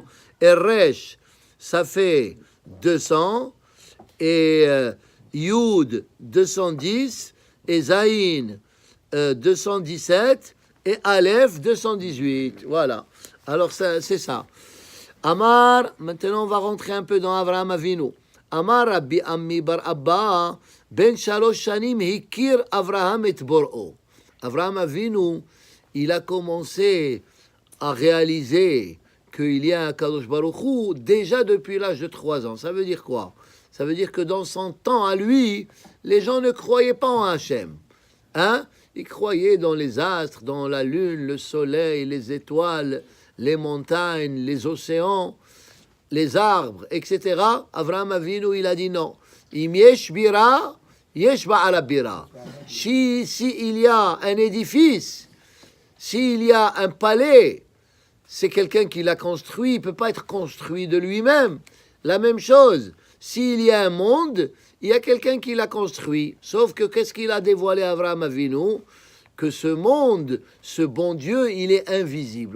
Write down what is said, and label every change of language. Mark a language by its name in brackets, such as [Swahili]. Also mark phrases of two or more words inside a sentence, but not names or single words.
[French] Et Resh, ça fait 200. Et Yud, 210. Et Zaïn, 217. Et Aleph, 218. Voilà. Alors, c'est ça. Amar, maintenant on va rentrer un peu dans Avraham Avinu. [Hebrew] אמר רבי אמי בר אבא, בן שלוש שנים הכיר אברהם את בוראו. [French] Avraham Avinu, il a commencé à réaliser qu'il y a un Kadosh Baruch Hu déjà depuis l'âge de 3 ans. Ça veut dire quoi? Ça veut dire que dans son temps à lui, les gens ne croyaient pas en Hachem. Hein? Ils croyaient dans les astres, dans la lune, le soleil, les étoiles, les montagnes, les océans, les arbres, etc. Avraham Avinu, il a dit non. [Hebrew] אם יש בירה, יש בעל הבירה. [French] Si il y a un édifice, s'il y a un palais, c'est quelqu'un qui l'a construit, il ne peut pas être construit de lui-même. La même chose, s'il y a un monde, il y a quelqu'un qui l'a construit. Sauf que qu'est-ce qu'il a dévoilé à Avraham Avinu? Que ce monde, ce bon Dieu, il est invisible.